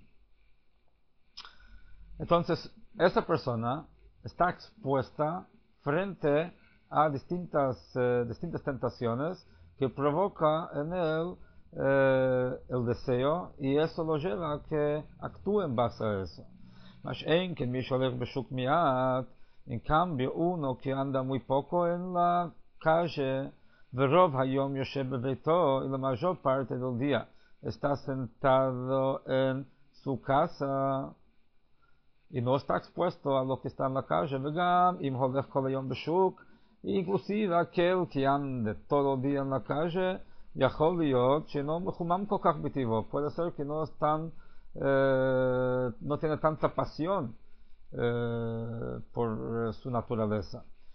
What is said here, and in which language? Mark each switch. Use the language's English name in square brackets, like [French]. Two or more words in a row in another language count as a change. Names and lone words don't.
[Spanish] Entonces, esa persona está expuesta frente a distintas tentaciones que provoca en él el deseo, y eso lo lleva a que actúe en base a eso. En cambio, uno que anda muy poco en la calle, [Hebrew] ורוב היום יושב בביתו, [Spanish] y la mayor parte del día está sentado en su casa y no está expuesto a lo que está en la calle, inclusive aquel que ande todo el día en la calle, puede ser que no tiene tanta pasión por su naturaleza.